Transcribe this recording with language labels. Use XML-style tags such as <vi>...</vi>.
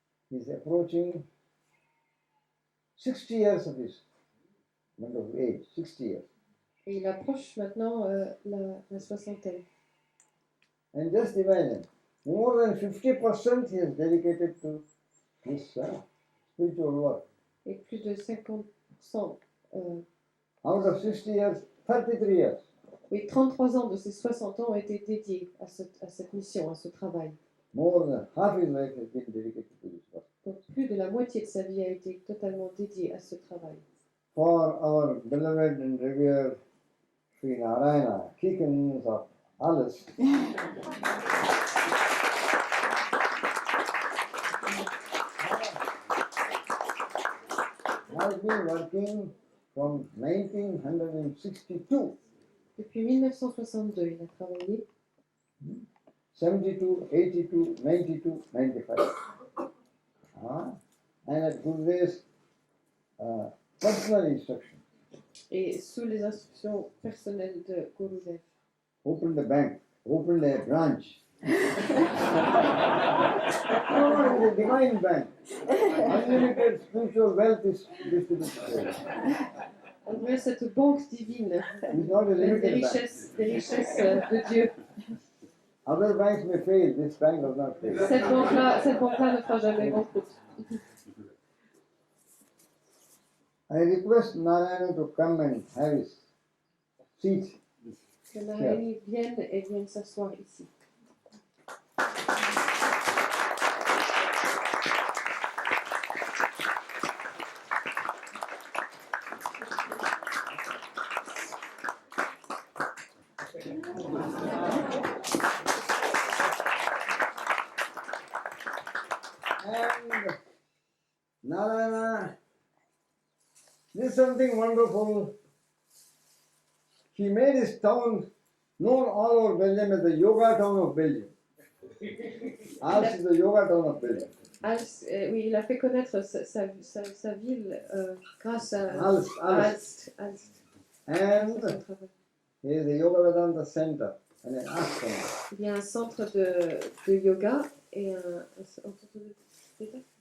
<en>he's approaching 60 years of his wonderful age, 60 years.</en> <fr>et il approche maintenant la soixantaine.</fr> <en>And just imagine, more than 50% he has dedicated to this spiritual work.</en> <fr>Et plus de 50%,</fr> <en>Out of 60 years, 33 years.</en> <fr>oui, 33 ans de ces 60 ans ont été dédiés à cette mission, à ce travail.</fr> <en>More than half his life has been dedicated to this work.</en> <fr>Donc plus de la moitié de sa vie a été totalement dédiée à ce travail.</fr> <en>For our beloved and revered Sri Narayana, Kikans of Alice, has been working from 1962,</en> <fr>Depuis 1962, il a travaillé</fr> <en>72, 82, 92, 95. And at Gurudev's personal instruction,</en> <fr>et sous les instructions personnelles de Gurudev.</fr> <en>opened a bank, opened a branch. No, it's a divine bank. Unlimited spiritual wealth is distributed.</en> <fr>On dirait cette banque divine,</fr> <en>It's not a limited bank.</en> <fr>des richesses de Dieu.</fr> <en>Other banks may fail, this bank does not fail.</en> <fr>Cette banque-là ne fera jamais banqueroute.</fr> <en>I request Narayana to come and have his seat.</en> <fr>Que Narayani vienne s'asseoir ici.</fr> <en>And Narayana did something wonderful. He made his town known all over Belgium as the yoga town of Belgium. Als is the yoga town of Belgium.</en> <fr>Als, oui, il a fait connaître sa ville grâce à Als. Aalst.</fr> <en>And he is the Yoga Vedanta Center and an ashram.</en> <fr>Il y a un centre de yoga et un centre de Veda.</fr>